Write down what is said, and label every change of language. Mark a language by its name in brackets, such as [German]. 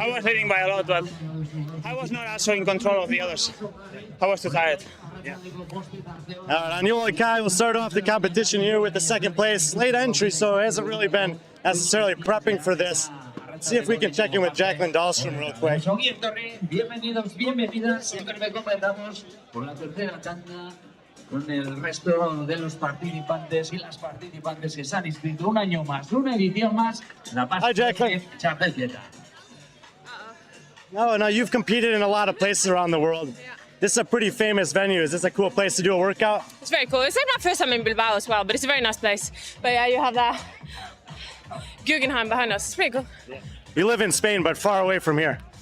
[English] I was leading by a lot, but I was not also in control of the others. I was too tired. All right, Añola Akai will start off the competition here with the second place. Late entry, so hasn't really been necessarily prepping for this. Let's see if we can check in with Jacqueline Dahlstrom real quick. [Spanish] Bienvenidos, bienvenidas. Siempre recomendamos por la tercera tanda con el resto de los participantes y las participantes que se han inscrito un año más, una edición más, la Basque CF Championship. [English] No, you've competed in a lot of places around the world. This is a pretty famous venue. Is this a cool place to do a workout? It's very cool. It's like my first time in Bilbao as well, but it's a very nice place. But yeah, you have that Guggenheim behind us. It's pretty cool. You live in Spain, but far away from here.